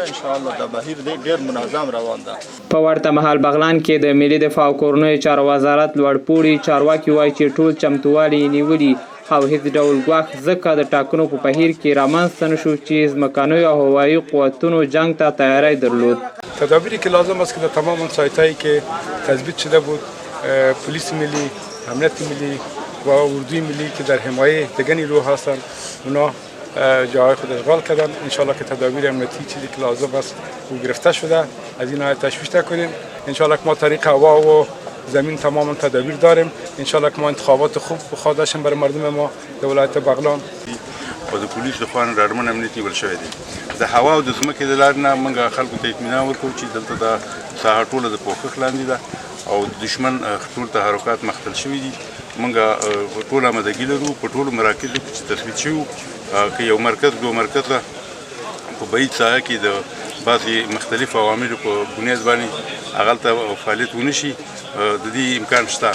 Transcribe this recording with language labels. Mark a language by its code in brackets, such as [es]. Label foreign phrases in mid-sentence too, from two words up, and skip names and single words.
[ar] ان شاء الله [ps] د بهیر ډیر منظم روان ده. په ورته مهال بغلان کې د ملي دفاع او کورنیو چارو وزارت لوړپوړي چارواکي وایي چې ټول چمتووالي نیولي او هیڅ ډول ګواښ ځکه د ټاکنو په بهیر کې رامنځته نه شو چې ځمکنیو او هوایي قوتونو جنگ ته تیاری درلود. [fa] تدابیری که لازم است که در تمام اون سایت‌هایی که تثبیت شده بود پلیس ملی، امنیت ملی و اردوی ملی که در حمایه دیگر نیروها هستند اونا جای خود اشغال کردن. [ar] انشالله [fa] که تدابیر امنیتی چیزی که لازم است او گرفته شده، از این تشویش نکنیم. [ar] انشالله [fa] که ما طریق هوا و زمین تماما تدابیر داریم. [ar] انشالله [fa] که ما انتخابات خوب بخواه داشتیم برای مردم ما در ولایت بغلان. [ps] او د پولیسو لخوا نه ډاډمن امنیت نیول شوی دی. د هوا او د ځمکې د لارې نه موږ خلکو ته اطمینان ورکوو چې دلته دا ساحه ټوله د پوښښ لاندې ده او د دشمن ټول تحرکات مختل شوي دي. موږ ټول آمادګي لرو په ټولو مراکزو کې چې تثبیت شوي که یو مرکز دو مرکزه په بعید ساحه کې د بعضې مختلفو عواملو په بنیاد باندې هغلته فعالیت ونه شي، د دې امکان شته.